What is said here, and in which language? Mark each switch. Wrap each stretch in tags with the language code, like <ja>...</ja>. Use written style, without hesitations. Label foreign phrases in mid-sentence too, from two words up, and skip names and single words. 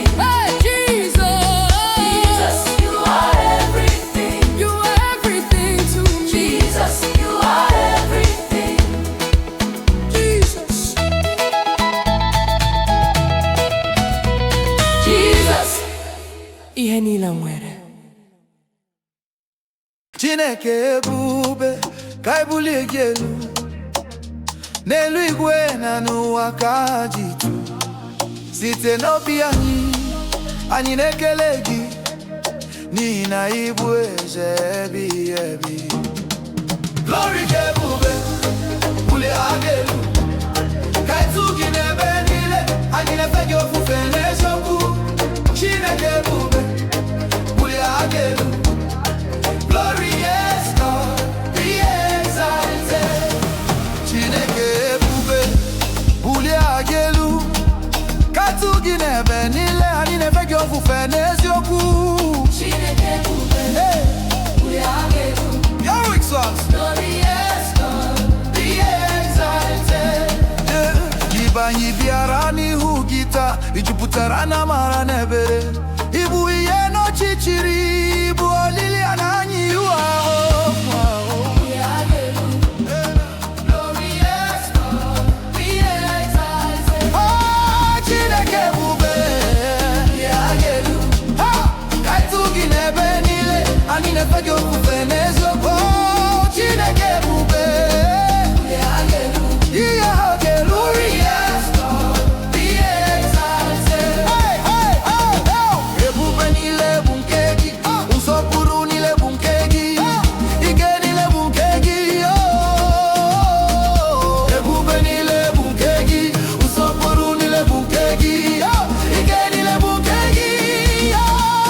<en>Hey, Jesus. Jesus, you are everything. You are everything to me. Jesus, you are everything. Jesus. Jesus.</en> <ig>Ihe niile nwere. Chineke ebube ka ibulie gị elu, n'elu igwe na n'ụwa ka jitu. Site n'obi anyị na-ekele gị, n'ihi na ị bụ eze ebighị ebi. Glory ka ebube bulie gị elu, ka etu gị n'ebe niile. Anyị na-efe gị ofufe n'eziokwu. Chineke ebube bulie gị elu.</ig> <en>Glory, yes, God, be exalted.</en> <ig>Chineke ebube bulie gị elu, ka etu gị n'ebe niile. Anyị na-efe gị ofufe n'eziokwu. Chineke ebube bulie gị elu.</ig> <en>Your weak songs. Glory, yes, God, be exalted.</en> <ig>Ibe anyị bịara n'ihu gị taa, ijupụtara na amara na ebere. Ịbụ ihe n'ọchịchịrị, ịbụ olileanya anyị ihu ahụ.</ig> <en>Glory, yes, God, be exalted.</en> <ig>Oh, Chineke ebube bulie gị elu. Ka etu gị n'ebe niile. Anyị na-efe gị ofufe n'eziokwu. Oh, Chineke ebube bulie gị elu. ihe ha ga-elu.</ig> <en>Glory, yes, God, be exalted.</en> <ig>Ebube niile bụ nke gị, nsọpụrụ niile bụ nke gị, ike niile bụ nke gị. Ebube niile bụ nke gị, nsọpụrụ niile bụ nke gị, ike niile bụ nke gị.</ig>